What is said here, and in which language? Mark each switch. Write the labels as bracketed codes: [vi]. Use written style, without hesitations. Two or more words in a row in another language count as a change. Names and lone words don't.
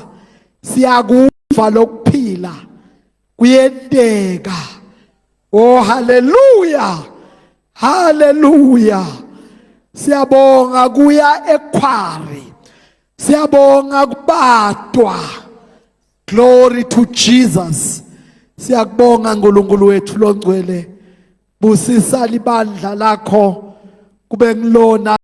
[ss] Siyakuva lokuphila kuyenteka. Oh hallelujah. Hallelujah. Siyabonga kuya ekhwari. Siyabonga kubatwa. [en] Glory to Jesus. [ss] Siyakubonga Nkulunkulu wethu longcwele. Busisa libandla lakho kube ngilona